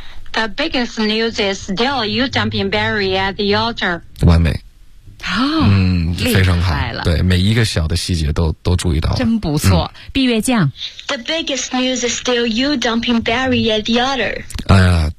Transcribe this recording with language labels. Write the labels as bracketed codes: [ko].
[en] The biggest news is still you dumping Barry at the altar. [zh] 完美，非常好，厉害了。对，每一个小的细节都注意到了，真不错。闭月匠 [en] The biggest news is still you dumping Barry at the altar.